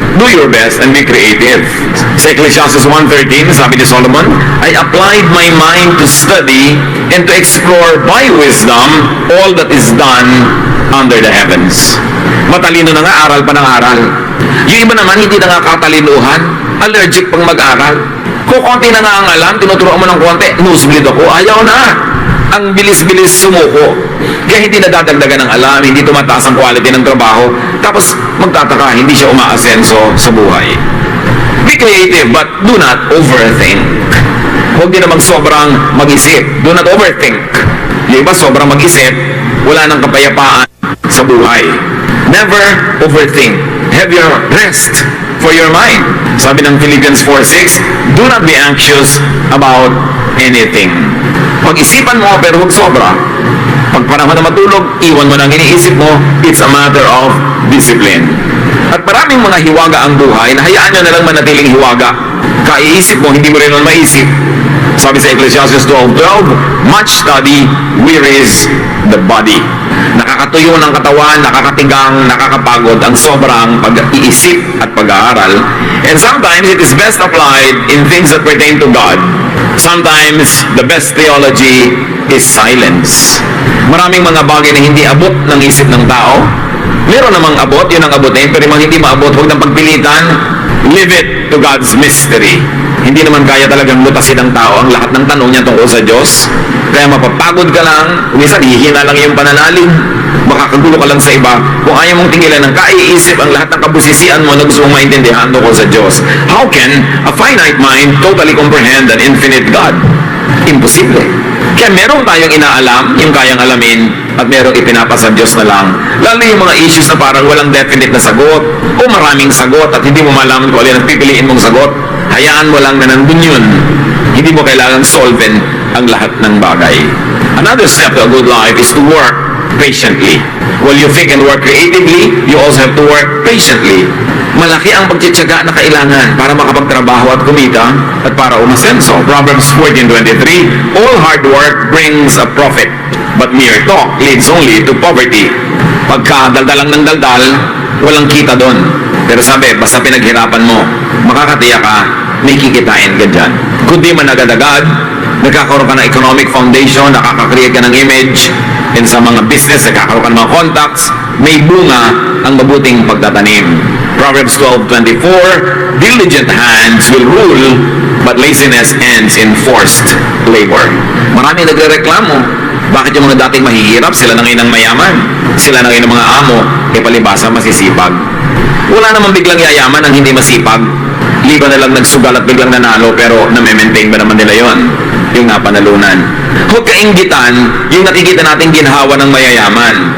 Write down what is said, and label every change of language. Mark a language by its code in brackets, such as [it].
[en] Do your best and be creative. [tl] Sa Ecclesiastes 1:13, sabi ni Solomon, [en] I applied my mind to study and to explore by wisdom all that is done under the heavens. [tl] Matalino na nga, aral pa ng aral. Yung iba naman, hindi na nga katalinuhan, allergic pang mag-aral. Kung konti na nga ang alam, tinuturuan mo ng konti, nosebleed ako, ayaw na. ang bilis-bilis sumuko. Kaya hindi nadadagdagan ng alam, hindi tumataas ang quality ng trabaho, tapos magtataka, hindi siya umaasenso sa buhay. [en] Be creative, but do not overthink. [tl] Huwag din namang sobrang mag-isip. [en] Do not overthink. [tl] Yung iba sobrang mag-isip, wala nang kapayapaan sa buhay. [en] Never overthink. Have your rest for your mind. [tl] Sabi ng [en] Philippians 4:6, do not be anxious about anything. [tl] Pag-isipan mo, pero huwag sobra. Pag panahon na matulog, iwan mo na ang iniisip mo. [en] It's a matter of discipline. [tl] At maraming mga hiwaga ang buhay, na hayaan nyo na lang manatiling hiwaga. Kaiisip mo, hindi mo rin naman maisip. Sabi sa [en] Ecclesiastes 12:12, much study wearies the body. [tl] Nakakatuyo ng katawan, nakakatigang, nakakapagod ang sobrang pag-iisip at pag-aaral. [en] And sometimes it is best applied in things that pertain to God. Sometimes the best theology is silence. [tl] Maraming mga bagay na hindi abot ng isip ng tao. Meron namang abot, yun ang abutin, pero yung hindi maabot, huwag nang pagpilitan. [en] Leave it to God's mystery. [tl] Hindi naman kaya talagang lutasin ng tao ang lahat ng tanong niya tungkol sa Diyos. Kaya mapapagod ka lang, minsan hihina lang yung pananalig, makakagulo ka lang sa iba. Kung ayaw mong tingilan ng kaiisip ang lahat ng kabusisian mo na gusto mong maintindihan tungkol sa Diyos. [en] How can a finite mind totally comprehend an infinite God? Imposible. [tl] Kaya meron tayong inaalam, yung kayang alamin, at merong ipinapasa Diyos na lang. Lalo yung mga issues na parang walang definite na sagot, o maraming sagot, at hindi mo malaman kung alin ang pipiliin mong sagot. Hayaan mo lang na nandun yun. Hindi mo kailangang solven ang lahat ng bagay. [en] Another step to a good life is to work patiently. While you think and work creatively, you also have to work patiently. [tl] Malaki ang pagtitiyaga na kailangan para makapagtrabaho at kumita at para umasenso. [en] Proverbs 14:23, all hard work brings a profit, but mere talk leads only to poverty. [tl] Pagka daldal lang ng daldal, walang kita doon. Pero sabi, basta pinaghirapan mo, makakatiyak ka, may kikitain ka dyan. Kundi man agad-agad, nagkakaroon ka ng economic foundation, nakaka-create ka ng image, and sa mga business, nagkakaroon ka ng mga contacts, may bunga ang mabuting pagtatanim. [en] Proverbs 12:24, diligent hands will rule, but laziness ends in forced labor. [tl] Maraming nagre-reklamo. Bakit yung mga dating mahihirap, sila na ngayon ang mayaman? Sila na ngayon ang mga amo, e palibasa masisipag. Wala namang biglang yayaman ang hindi masipag. Liba na lang nagsugal at biglang nanalo, pero na-maintain ba naman nila yon? Yung napanalunan. Huwag kainggitan yung nakikita nating ginhawa ng mayayaman.